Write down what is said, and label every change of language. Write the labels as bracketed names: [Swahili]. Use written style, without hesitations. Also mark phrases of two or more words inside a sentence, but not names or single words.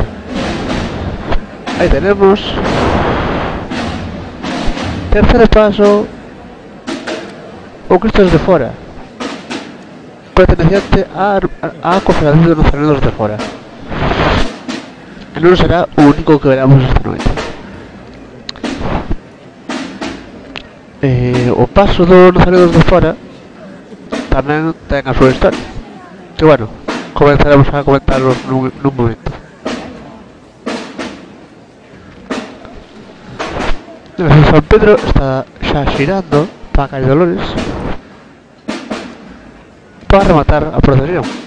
[Spanish] Ahí tenemos tercer paso, o Cristos de Fora, perteneciente a cofradía de los Nazarenos de Fora. No será único que veremos esta noche. [Galician] O paso dos Nazarenos de Fora tamén ten a súa historia, que bueno, comenzaremos a comentarlos nun momento. San Pedro está xa xirando para a calle Dolores para rematar a procesión.